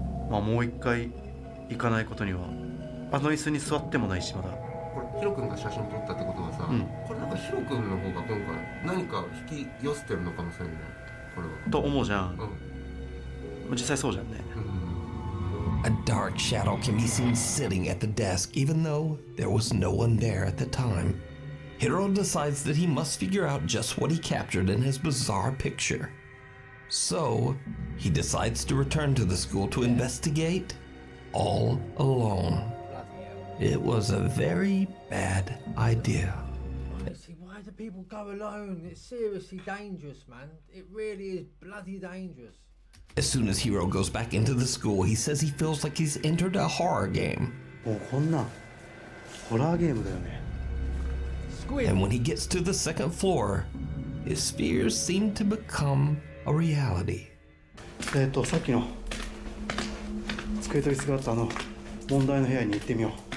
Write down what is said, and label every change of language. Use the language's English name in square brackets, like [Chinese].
[Japanese] まあもう一回行かないことには。あの椅子に座ってもないしまだ。これヒロ君が写真撮ったってことはさ、これなんかヒロ君の方が今回何か引き寄せてるのかもしれない。これは。と思うじゃん。実際そうじゃんね。 [English] A dark shadow can be seen sitting at the desk, even though there was no one there at the time. Hiro decides that he must figure out just what he captured in his bizarre picture. So, he decides to return to the school to investigate all alone. It was a very bad idea. Honestly, why do people go alone? It's seriously dangerous, man. It really is bloody dangerous. As soon as Hiro goes back into the school, he says he feels like he's entered a horror game. [Japanese] もうこんなホラーゲームだよね。 [English] And when he gets to the second floor, his fears seem to become a reality. [Japanese] さっきの机と椅子があった問題の部屋に行ってみよう。